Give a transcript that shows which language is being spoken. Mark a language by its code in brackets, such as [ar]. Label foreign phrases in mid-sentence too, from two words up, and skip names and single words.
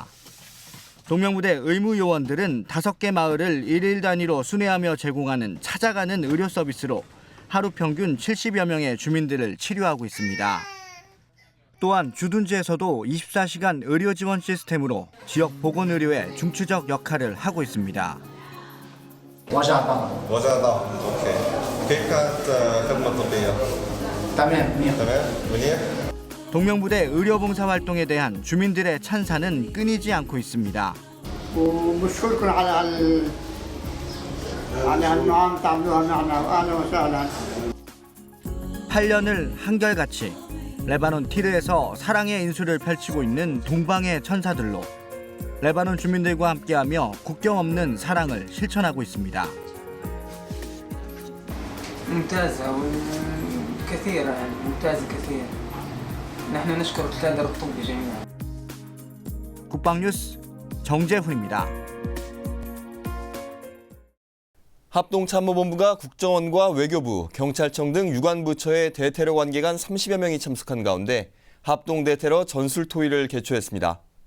[ko] 동명부대 의무요원들은 5개 마을을 1일 단위로 순회하며 제공하는 찾아가는 의료 서비스로 하루 평균 70여 명의 주민들을 치료하고 있습니다. 또한 주둔지에서도 24시간 의료 지원 시스템으로 지역 보건의료의 중추적 역할을 하고 있습니다. [ar] وجع اوكي كيف كانت خدمة طبية؟ تمام منيح. [ko] 동명부대 의료봉사 활동에 대한 주민들의 찬사는 끊이지 않고 있습니다. [ar] وبشكركم على هالمعاملة تعملوها معنا واهلا وسهلا. [ko] 8년을 한결같이 레바논 티르에서 사랑의 인수를 펼치고 있는 동방의 천사들로 레바논 주민들과 함께하며 국경 없는 사랑을 실천하고 있습니다. [ar] ممتازة وكثيرة يعني ممتازة كثير. نحن نشكر الكادر الطبي جميعا. [ko] 국방뉴스 정재훈입니다. 합동참모본부가 국정원과 외교부, 경찰청 등 유관부처의 대테러 관계관 30여 명이 참석한 가운데 합동대테러 전술토의를 개최했습니다.